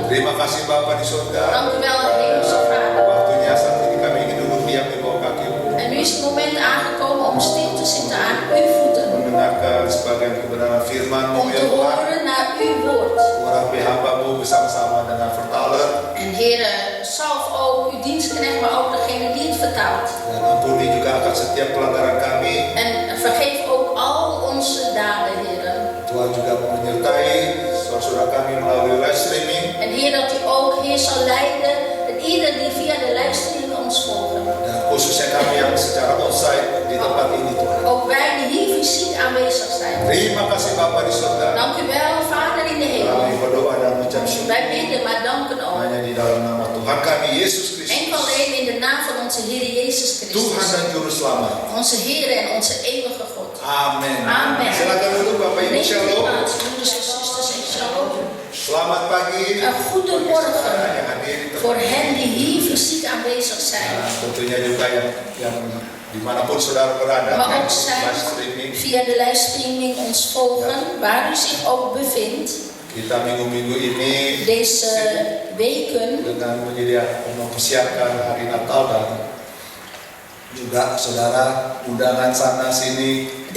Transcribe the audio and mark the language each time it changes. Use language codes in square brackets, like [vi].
[id] Terima kasih Bapa di surga. [nl] Dank u wel, Hemelse Vader. [id] Waktunya saat ini kami ingin duduk diam di bawah kaki-Mu, [nl] En nu is het moment aangekomen om stil te zitten aan uw voeten. [id] mendengarkan sebagian kebenaran firman-Mu [nl] Om [id] ya [nl] te [id] Tuhan. [nl] horen naar uw woord. [id] Urapi hamba-Mu bersama-sama dengan [nl] vertaler. En Heer, salf ook uw dienstknecht, maar ook degene die het vertaalt. [id] Dan ampuni juga akan setiap pelanggaran kami. [nl] En vergeef ook al onze daden, Heer. [id] Tuhan juga menyertai saudara kami melalui live streaming. [nl] En Heer, dat u ook, Heer, zal leiden. En ieder die via de livestream ons volgen. [id] Dan khususnya kami yang secara onsite di tempat ini Tuhan. [nl] Ook wij die hier fysiek aanwezig zijn. [id] Terima kasih Bapa di surga. [nl] Dank u wel, Vader in de [id] Kami [nl] hemel. [id] berdoa dan mengucap syukur [nl] Wij bidden, maar danken ook. [id] hanya di dalam nama Tuhan kami Yesus Kristus, [nl] Enkel alleen in de naam van onze Heer Jezus [id] Tuhan [nl] Christus. [id] dan Juru Selamat. [nl] Onze Heer en onze eeuwige God. [id] Amin. [nl] Amen. [id] Silakan duduk Bapak Ibu, [nl] Neem uw [id] shalom. [nl] plaats, broeders en zusters, en shalom. [id] Selamat pagi. [nl] Een goedemorgen [id] Yang hadir di [nl] voor [id] tempat [nl] hen die hier fysiek aanwezig zijn. [id] Nah, tentunya juga yang dimanapun saudara berada, [nl] Maar ook zij [en] live streaming. [nl] via de livestreaming ons volgen, waar u zich ook bevindt. [id] Kita minggu-minggu ini [nl] Deze weken [id] dengan mempersiapkan hari Natal dan juga saudara undangan sana sini.